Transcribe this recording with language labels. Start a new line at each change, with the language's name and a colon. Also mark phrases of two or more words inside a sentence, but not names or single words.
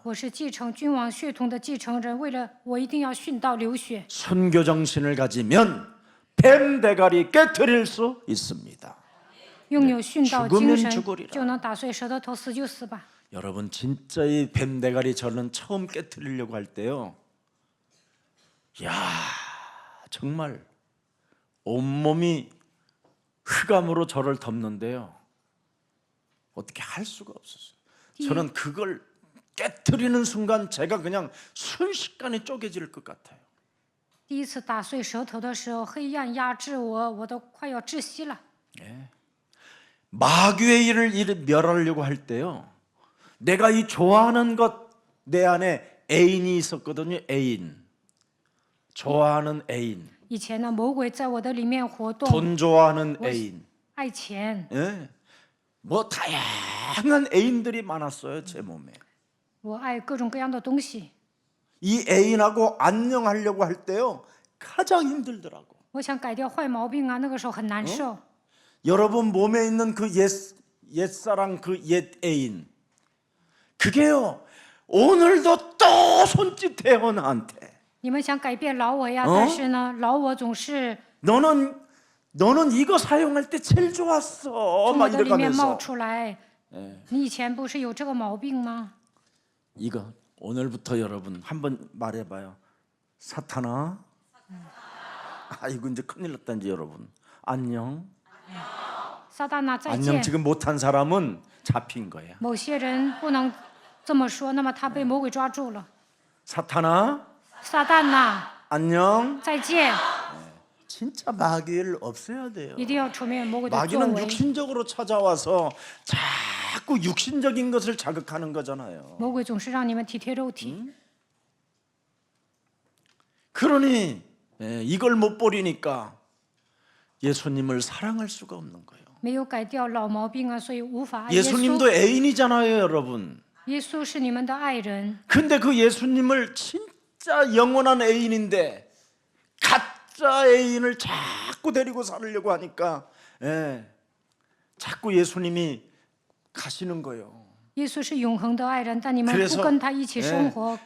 Chinese: 我是继承君王血统的继承人，为了我一定要殉道流血。
Korean: 순교 정신을 가지면 뱀 대가리 깨트릴 수 있습니다.
Chinese: 拥有殉道精
Korean: 죽으면
Chinese: 神，
Korean: 죽으리라
Chinese: 就能打碎蛇的头，死就死吧。
Korean: 여러분 진짜 이 뱀 대가리 저는 처음 깨트리려고 할 때요. 야 정말 온몸이 흑암으로 저를 덮는데요. 어떻게 할 수가 없었어요. 저는 그걸 깨트리는 순간 제가 그냥 순식간에 쪼개질 것 같아요.
Chinese: 第一次打碎舌头的时候，黑暗压制我，我都快要窒息了。
Korean: 마귀의 일을 멸하려고 할 때요. 내가 이 좋아하는 것 내 안에 애인이 있었거든요. 애인. 좋아하는 애인.
Chinese: 以前呢，魔鬼在我的里面活动，
Korean: 돈 좋아하는 애인.
Chinese: 爱钱，
Korean: 예. 뭐 다양한 애인들이 많았어요. 제 몸에.
Chinese: 我爱各种各样的东西。
Korean: 이 애인하고 안녕하려고 할 때요. 가장 힘들더라고.
Chinese: 我想改掉坏毛病啊，那个时候很难受。
Korean: 여러분 몸에 있는 그 옛사랑 그 옛 애인 그게요 오늘도 또 손짓해요 나한테.
Chinese: 你们想改变老我呀，但是呢，老我总是
Korean: 너는 이거 사용할 때 제일 좋았어
Chinese: 从
Korean: 막
Chinese: 我的里面冒
Korean: 이러면서
Chinese: 出来。你以前不是有这个毛病吗？
Korean: 이거 오늘부터 여러분 한번 말해봐요. 사탄아. 이거 이제 큰일 났다 이제 여러분. 안녕.
Chinese: 撒旦呐，再
Korean: 안녕
Chinese: 见。
Korean: 지금 못한 사람은 잡힌 거야.
Chinese: 某些人不能这么说，那么他被魔鬼抓住了。
Korean: 사탄아.
Chinese: 撒旦呐，
Korean: 안녕.
Chinese: 再见！
Korean: 진짜 마귀를 없애야 돼요.
Chinese: 一定要除灭魔鬼的作
Korean: 마귀는
Chinese: 为。
Korean: 육신적으로 찾아와서 자꾸 육신적인 것을 자극하는 거잖아요.
Chinese: 魔鬼总是让你们体贴肉体。
Korean: 그러니 이걸 못 버리니까 예수님을 사랑할 수가 없는 거예요.
Chinese: 没有改掉老毛病啊，所以无法爱耶稣。
Korean: 예수님도 애인이잖아요, 여러분.
Chinese: 耶稣是你们的爱人，
Korean: 근데 그 예수님을 진짜 영원한 애인인데 가짜 애인을 자꾸 데리고 살으려고 하니까 자꾸 예수님이 가시는 거예요.
Chinese: 耶稣是永恒的爱人，但你们
Korean: 그래서
Chinese: 不跟他一起生活，